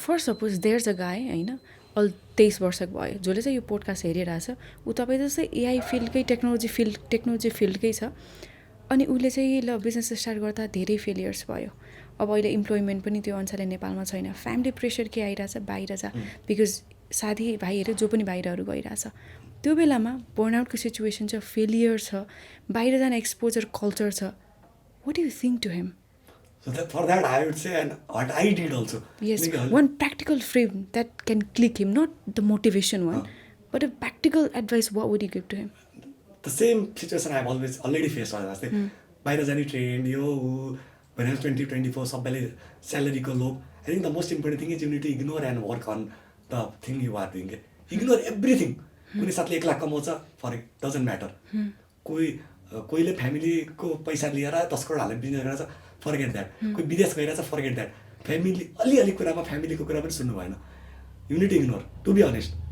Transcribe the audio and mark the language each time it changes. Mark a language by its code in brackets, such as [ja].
[en] for suppose there is a guy [ne] होइन 23 वर्षको भयो जसले चाहिँ यो पोडकास्ट हेरिरहेछ ऊ तपाईँ जस्तै एआई फिल्डकै टेक्नोलोजी फिल्डकै छ अनि उसले चाहिँ ल बिजनेस स्टार्ट गर्दा धेरै फेलियर्स भयो अब अहिले इम्प्लोइमेन्ट पनि त्यो अनुसारले नेपालमा छैन फ्यामिली प्रेसर के आइरहेछ बाहिर छ बिकज साथीभाइहरू जो पनि बाहिरहरू गइरहेछ त्यो बेलामा बर्नआउटको सिचुएसन छ फेलियर छ बाहिर जान एक्सपोजर कल्चर छ [en] What you think to him So that for that I would say, and what I did also. Yes, one practical frame that can click him, not the motivation one, but a practical advice. What would you give to him? The same situation I've already faced. By the journey train, when I was 20-24, [ne] सबैले [en] salary को low. I think the most important thing is you need to ignore and work on the thing you are doing. Ignore everything. [ne] कुनै साथले 1 लाख कमाउँछ, [en] for it doesn't matter. [ne] कोहीले फ्यामिलीको पैसा लिएर 10 करोड हालेर business गरेर फर्गेट द्याट कोही विदेश गइरहेछ फर्गेट द्याट फ्यामिली अलिअलि कुरामा फ्यामिलीको कुरा पनि सुन्नु भएन [en] you need to ignore to be honest